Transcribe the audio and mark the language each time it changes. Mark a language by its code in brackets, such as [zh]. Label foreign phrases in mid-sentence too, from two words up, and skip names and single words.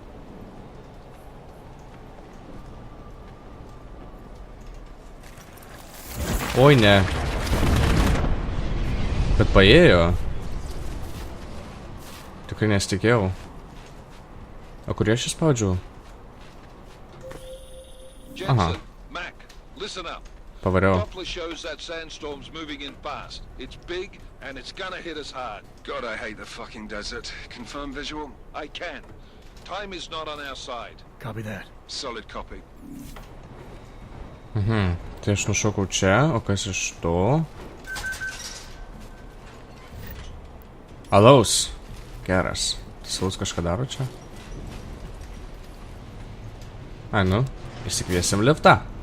[lt] Oi, ne. Bet paėjo. Tikrai nesitikėjau. O kurį aš įspaudžiau? Aha. Pavariau. [en] Doppler shows that sandstorm's moving in fast. It's big and it's gonna hit us hard. God, I hate the fucking desert. Confirm visual? I can. Time is not on our side. Copy that. Solid copy. [lt] Tai aš nušokau čia, o kas iš to? Alaus. Geras. Tas alaus kažką daro čia? Ai, nu. Įsikviesim liftą.